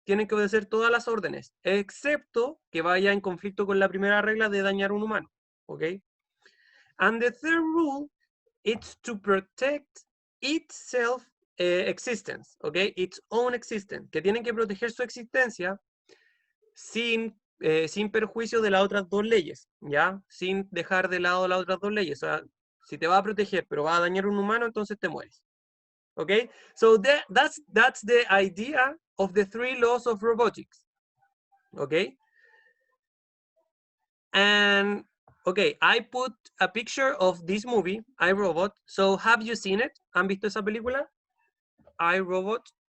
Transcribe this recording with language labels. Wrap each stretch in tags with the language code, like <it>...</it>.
<es>Tienen que obedecer todas las órdenes, excepto que vaya en conflicto con la primera regla de dañar a un humano, ¿ok?</es> <en>And the third rule, it's to protect its existence, ¿ok? Its own existence,</en> <es>que tienen que proteger su existencia sin perjuicio de las otras dos leyes, ¿ya? Sin dejar de lado las otras dos leyes. O sea, si te va a proteger, pero va a dañar a un humano, entonces te mueres. Okay?</es> <en>So that's the idea of the 3 laws of robotics. Okay? And, okay, I put a picture of this movie, I, Robot. So have you seen it?</en> <es>¿Han visto esa película?</es> <en>I, Robot?</en>